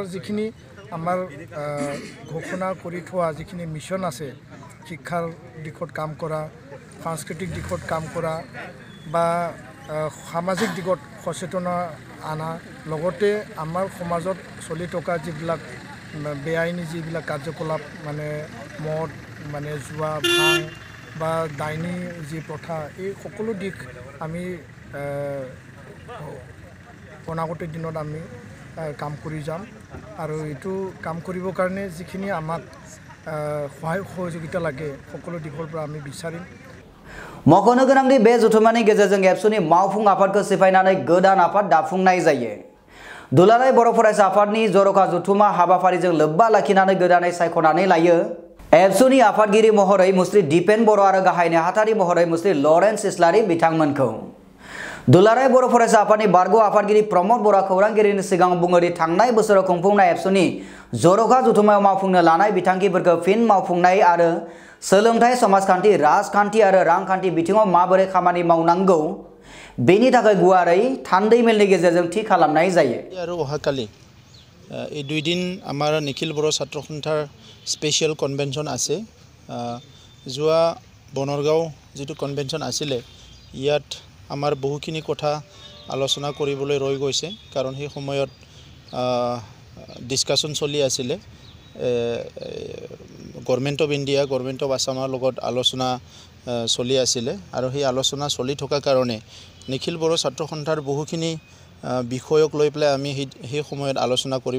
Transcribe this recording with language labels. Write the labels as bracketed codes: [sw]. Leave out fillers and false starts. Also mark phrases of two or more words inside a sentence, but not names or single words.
[as] যিখিনি আমাৰ ঘোষণা কৰি থোৱা যিখিনি মিছন আছে শিক্ষাৰ দিশত কাম কৰা সাংস্কৃতিক দিশত কাম কৰা বা সামাজিক দিশত সচেতনা আনা লগতে আমাৰ সমাজত চলি থকা যিবিলাক বেআইনী যিবিলাক কাৰ্যকলাপ মানে মদ মানে জুৱা ভাং বা ডাইনী যি প্ৰথা এই সকলো দিশ আমি অনাগত দিনত আমি কাম কৰি যাম আৰু এইটো কাম কৰিবৰ কাৰণে যিখিনি আমাক সহায় সহযোগিতা লাগে সকলো দিশৰ পৰা আমি বিচাৰিম। [brx] मख'नो गोनांदि बे जथुमानि गेजेरजों एबसुनि मावफुं आफादखौ सिफायनानै गोदान आफाद दाफुंनाय जायो। दुलाराय बर' फरायसा आफादनि जर'खा जथुमा हाबाफारिजों लोब्बा लाखिनानै गोदानै सायख'नानै लायो एबसुनि आफादगिरि महरै मुस्रि दिपेन बर' आरो गाहाय नेहाथारि महरै मुस्रि लरेन्स इस्लारि बिथांमोनखौ। दुलाराय बर' फरायसा आफादनि बारग' आफादगिरि प्रमोद बर'आ खौरांगिरिनि सिगाङाव बुङो दि थांनाय बोसोराव खुंफुंनाय एबसुनि जर'खा जथुमायाव मावफुंनो लानाय बिथांखिफोरखौ फिन मावफुंनाय आरो सोलोंथाइ समाजखान्थि राजखान्थि आरो रांखान्थि बिथिङाव माबोरै खामानि मावनांगौ बेनि थाखाय गुवारै थान्दै मेलनि गेजेरजों थि खालामनाय जायो। [as] আৰু অহাকালি এই 2 দিন আমাৰ নিখিল বড়ো ছাত্ৰ সন্থাৰ [en] special convention [as] আছে। যোৱা বনৰগাঁও যিটো কনভেনশ্যন আছিলে ইয়াত আমাৰ বহুখিনি কথা আলোচনা কৰিবলৈ ৰৈ গৈছে কাৰণ সেই সময়ত ডিছকাশ্যন চলি আছিলে [en] Government of India Government of Assam [as] লগত আলোচনা চলি আছিলে আৰু সেই আলোচনা চলি থকা কাৰণে নিখিল বড়ো ছাত্ৰ সন্থাৰ বহুখিনি বিষয়ক লৈ পেলাই আমি সেই সময়ত আলোচনা কৰিব